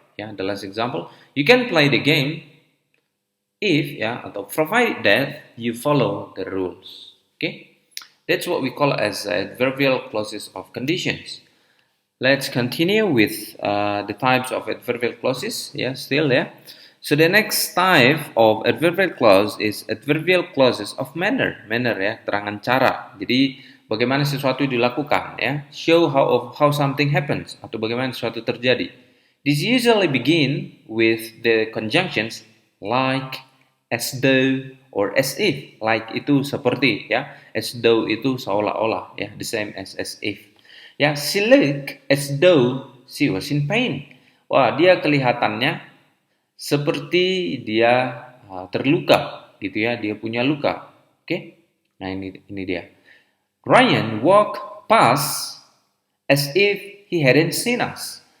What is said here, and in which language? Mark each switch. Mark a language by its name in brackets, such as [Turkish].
[English] Ya, the last example, you can play the game if ya atau provided that you follow the rules. Okay? That's what we call as adverbial clauses of conditions. Let's continue with the types of adverbial clauses. Yeah, still ya. So the next type of adverbial clause is adverbial clauses of manner. [Indonesian] Manner ya, terangan cara. Jadi bagaimana sesuatu dilakukan ya. [English] Show how something happens [Indonesian] atau bagaimana sesuatu terjadi. [English] This usually begin with the conjunctions like, as though, or as if. Like [Indonesian] itu seperti ya. [English] As though [Indonesian] itu seolah-olah ya, [English] the same as if. Ya, she looked as though she was in pain. [Indonesian] Wah, dia kelihatannya seperti dia terluka gitu ya, dia punya luka. Oke? Nah, ini dia. [English] Ryan walked past as if he hadn't seen us.